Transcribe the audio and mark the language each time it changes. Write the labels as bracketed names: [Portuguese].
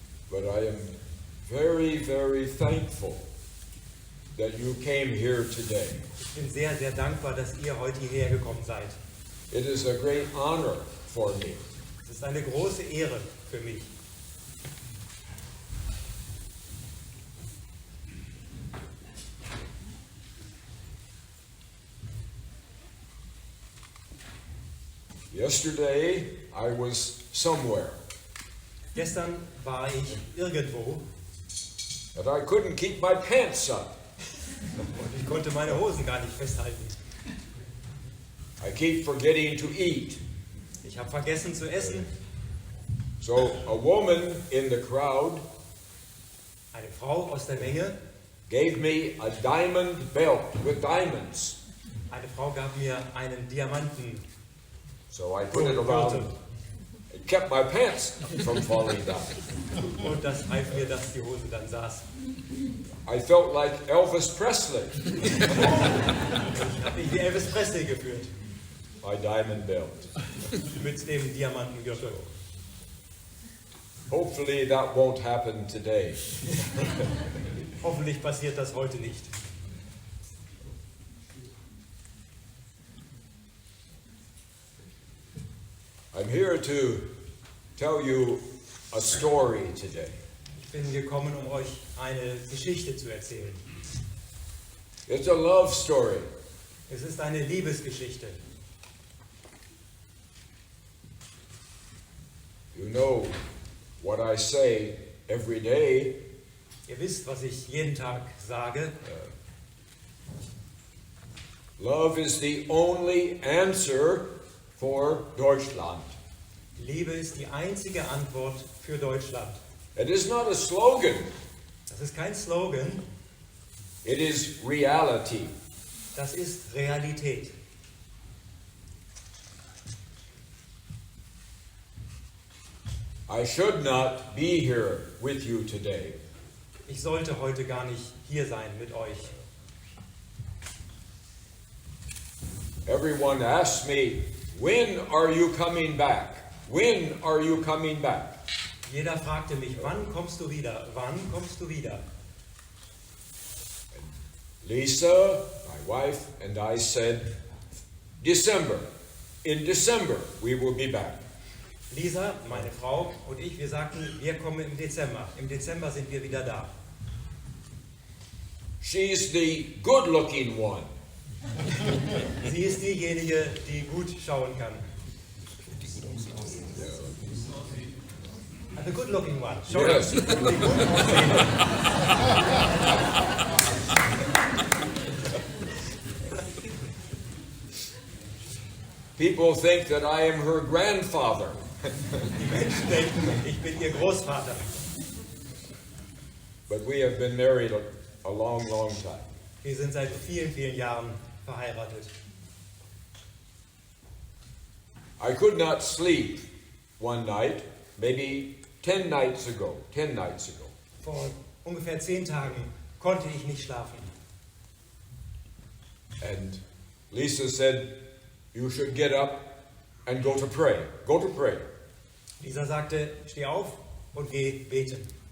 [English] But I am very, very thankful that you came here today. [German] Ich bin sehr, sehr dankbar, dass ihr heute hierher gekommen seid. [English] It is a great honor for me. [German] Es ist eine große Ehre für mich. [English] Yesterday, I was somewhere, [German] Gestern war ich irgendwo [English] but I couldn't keep my pants up. [German] und ich konnte meine Hosen gar nicht festhalten. [English] I keep forgetting to eat. [German] Ich habe vergessen zu essen. [English] So a woman in the crowd [German] Eine Frau aus der Menge, [English] gave me a diamond belt with diamonds. [German] eine Frau gab mir einen Diamanten. [English] So I put it around. It kept my pants from falling down. [German] Und das half mir, dass die Hose dann saß. [English] I felt like Elvis Presley. [German] Ich habe mich wie Elvis Presley gefühlt. [English] My diamond belt. [German] Mit dem Diamantengürtel. [English] Hopefully that won't happen today. [German] Hoffentlich passiert das heute nicht. [English] I'm here to tell you a story today. [German] Ich bin gekommen, um euch eine Geschichte zu erzählen. [English] It's a love story. [German] Es ist eine Liebesgeschichte. [English] You know what I say every day. [German] Ihr wisst, was ich jeden Tag sage. [English] Love is the only answer for Deutschland. [German] Liebe ist die einzige Antwort für Deutschland. [English] It is not a slogan. [German] Das ist kein Slogan, [English] It is reality. [German] das ist Realität. [English] I should not be here with you today. [German] Ich sollte heute gar nicht hier sein mit euch. [English] Everyone asks me, when are you coming back? When are you coming back? [German] Jeder fragte mich, wann kommst du wieder? Wann kommst du wieder? [English] Lisa, my wife, and I said, December. In December we will be back. [German] Lisa, meine Frau und ich, wir sagten, wir kommen im Dezember. Im Dezember sind wir wieder da. [English] She's the good-looking one. [German] Sie ist diejenige, die gut schauen kann. [English] The good-looking one. Yes. [German] Die gut aussehende. [English] People think that I am her grandfather. [German] Die Menschen denken, ich bin ihr Großvater. [English] But we have been married a long, long time. [German] Wir sind seit vielen, vielen Jahren verheiratet. [English] I could not sleep one night, maybe 10 nights ago. [German] Vor ungefähr 10 Tagen konnte ich nicht schlafen. [English] And Lisa said, you should get up and go to pray. Go to pray. [German] Lisa sagte, steh auf und geh beten.